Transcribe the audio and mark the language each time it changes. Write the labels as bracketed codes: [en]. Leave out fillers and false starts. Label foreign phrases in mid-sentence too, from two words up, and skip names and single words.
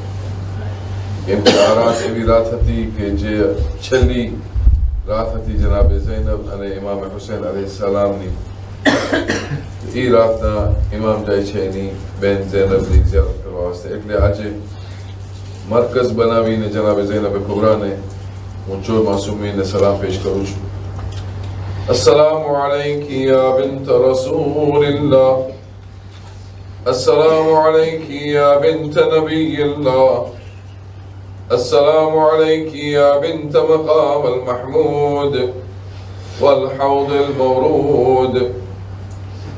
[gu] કેમ કે આ રાત એવી રાત હતી કે જે છેલ્લી રાત હતી જનાબે ઝૈનબ અને ઇમામ હુસૈન અલૈહિસ્સલામની. એ રાતના ઇમામ જાય છે એની બેન ઝૈનબની ઝિયારત કરવા વાસ્તે. એટલે આજે મરકઝ બનાવીને જનાબે ઝૈનબે કુબરાને હું ચોર માસૂમીને સલામ પેશ કરું છું. [ar] السلام عليك يا بنت رسول الله. السلام عليك يا بنت نبي الله. السلام عليك يا بنت مقام المحمود والحوض المورود.